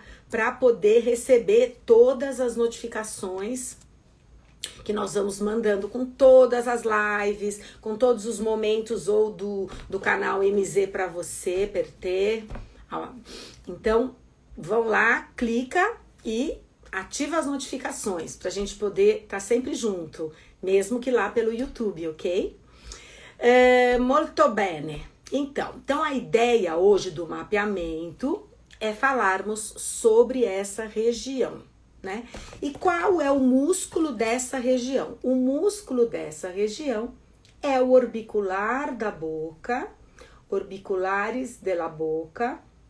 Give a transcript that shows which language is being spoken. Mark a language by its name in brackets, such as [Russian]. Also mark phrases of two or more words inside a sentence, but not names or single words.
[Portuguese] Para poder receber todas as notificações que nós vamos mandando com todas as lives, com todos os momentos ou do canal MZ para você, per ter. Então, vão lá, clica e ativa as notificações pra gente poder estar sempre junto, mesmo que lá pelo YouTube, ok? [Italian] Molto bene. [Portuguese] Então a ideia hoje do mapeamento é falarmos sobre essa região, né? E qual é o músculo dessa região? O músculo dessa região é o orbicular da boca, [Italian] orbiculares della boca.